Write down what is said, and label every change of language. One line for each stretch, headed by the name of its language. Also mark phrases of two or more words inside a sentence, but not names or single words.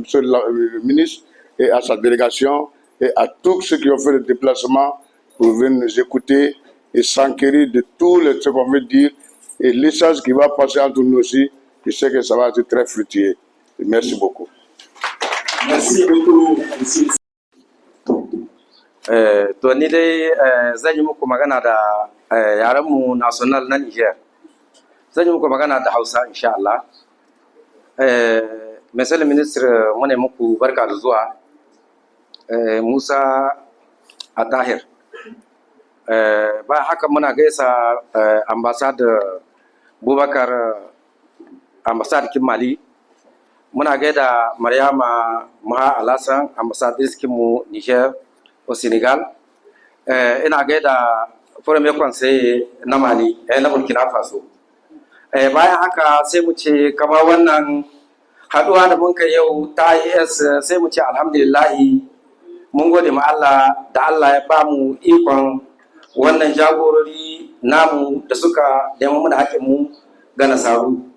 French: le ministre et à sa délégation et à tous ceux qui ont fait le déplacement pour venir nous écouter et s'enquérir de tout ce qu'on veut dire et l'échange qui va passer entre nous aussi. Je sais que ça va être très fructueux. Merci beaucoup. Merci beaucoup, monsieur.
Hausa: To ni dai zan yi muku magana da yarenmu national na Niger. Zan yi muku magana da Hausa
Arabic: إن شاء الله.
French: Monsieur le ministre,
Hausa: muna muku barka da zuwa. Musa Atahir. Bayan haka muna gaisa ambassador Bubakar ambassador kin Mali. Muna gaida Mariama Maha Alassane ambassador kinmu Niger au Sénégal. Ina gaida
French: premier conseiller
Hausa: na Mali na Burkina Faso. Bayan haka sai mu ce kamar wannan haduwa da mun kai yau ta IS sai mu ce alhamdulillahi mun gode ma Allah da Allah ya bamu ikon wannan jagorori namu da suka nemi mu da haƙin mu ga nasaru.